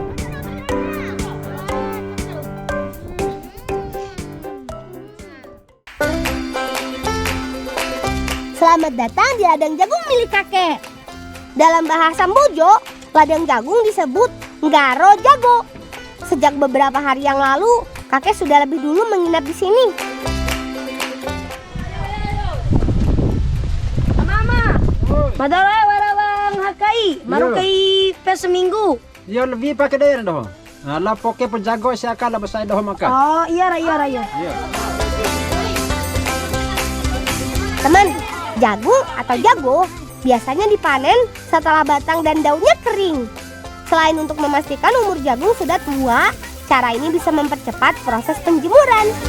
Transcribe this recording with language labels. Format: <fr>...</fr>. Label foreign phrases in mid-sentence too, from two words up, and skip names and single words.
<id>Selamat datang di ladang jagung milik kakek. Dalam bahasa Mbojo, ladang jagung disebut</id> <bhp>Ngaro Jago.</bhp> <id>Sejak beberapa hari yang lalu, kakek sudah lebih dulu menginap di sini. Mama,</id> <bhp>madara warawang hakai, marukai pe seminggu.</bhp> <id>Yo lebih pakai daerah dah.</id> <bhp>Ala poke penjago siakala besai dah makan.</bhp> <id>Oh, iya. Iya. Teman, jagung atau jago biasanya dipanen setelah batang dan daunnya kering. Selain untuk memastikan umur jagung sudah tua, cara ini bisa mempercepat proses penjemuran.</id>